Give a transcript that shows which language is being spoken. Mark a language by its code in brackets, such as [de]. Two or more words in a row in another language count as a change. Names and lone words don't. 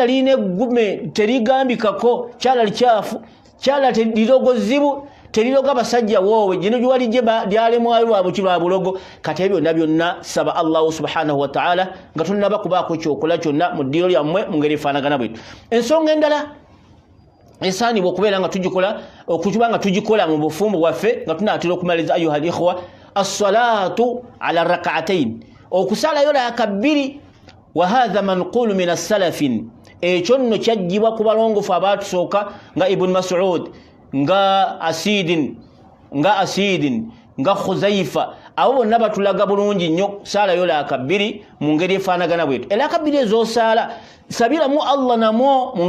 [lg] lirina eggume terigambikako kyala likyafu kyala lirogozibu teriroga basajja woowe jino gyewali lyalemwayo lwa bulogo kati ebyo byonna saba Allah [ar] subhanahu wa ta'ala [lg] nga tonnaba kubaako kyokola kyonna mu ddiiro lyammwe mu ngeri efaanagana bwetu ensonga endala esaanibwa okubeera nga tugikola mu bufumbo bwaffe nga tunaatera okumaliriza [ar] ayuha al-ikhwa as-salatu ala rak'atayn [lg] okusalayo raka bbiri [ar] wa hadha manqulu min as-salafin [lg] ekyo nno kyajjibwa ku balongofu abaatusooka nga ibn Mas'ud nga asidin nga Khuzaifa abo bonna batulaga bulungi nnyo salayo raka bbiri mu ngeri efaanagana bwetyo eraka bbiri ez'osala sabiramu Allah namwo mu